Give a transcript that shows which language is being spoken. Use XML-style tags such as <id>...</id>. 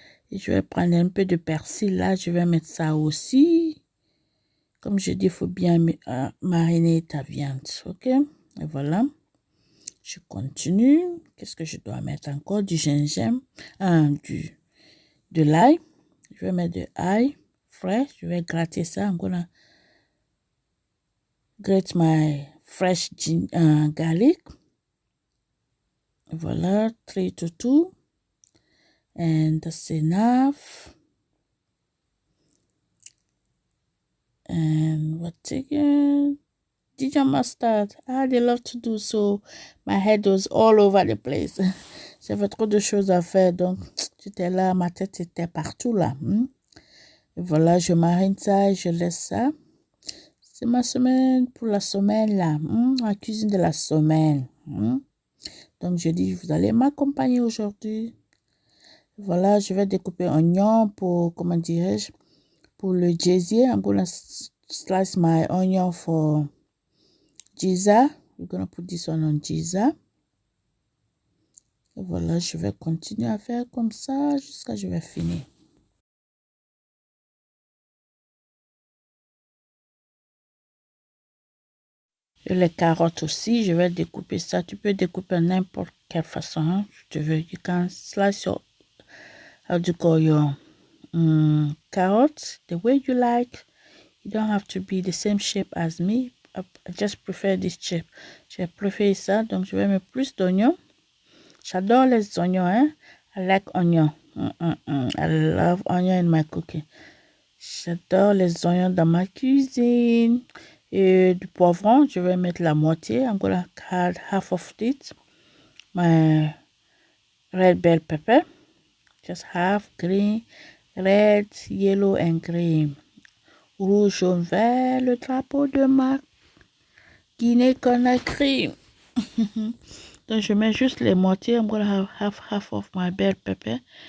<fr>Et je vais prendre un peu de persil là, je vais mettre ça aussi. Comme je dis, il faut bien mariner ta viande, ok? Et voilà. Je continue. Qu'est-ce que je dois mettre encore? Du gingembre, de l'ail. Je vais mettre de l'ail frais. Je vais gratter ça.</fr> <en>I'm gonna grate my fresh garlic. Voilà, 3 to 2. And that's enough. And what again? Ginger mustard. They love to do so. My head was all over the place.</en> <fr>J'avais trop de choses à faire, donc j'étais là, ma tête était partout là. Et voilà, je marine ça et je laisse ça. C'est ma semaine pour la semaine là. La cuisine de la semaine. Donc je dis, vous allez m'accompagner aujourd'hui. Voilà, je vais découper oignon pour, comment dirais-je, pour le gésier.</fr> <en>I'm gonna slice my onion for giza. We're gonna put this one on Giza.</en> <fr>Et voilà, je vais continuer à faire comme ça jusqu'à ce que je vais finir. Et les carottes aussi, je vais découper ça. Tu peux découper n'importe quelle façon hein, tu veux.</fr> <en>You can slice your, how do you call your carrots the way you like. You don't have to be the same shape as me. I just prefer this shape.</en> <fr>J'ai préféré ça, donc je vais mettre plus d'oignons. J'adore les oignons, hein.</fr> <en>I like onion. I love onion in my cooking.</en> <fr>J'adore les oignons dans ma cuisine. Et du poivron, je vais mettre la moitié.</fr> <en>I'm gonna add half of it. My red bell pepper. Just half green, red, yellow and green.</en> <fr>Rouge, jaune, vert, le drapeau de ma Guinée-Conakry. Donc, je mets juste les moitiés.</fr> <en>I'm gonna have half of my bell pepper.</en>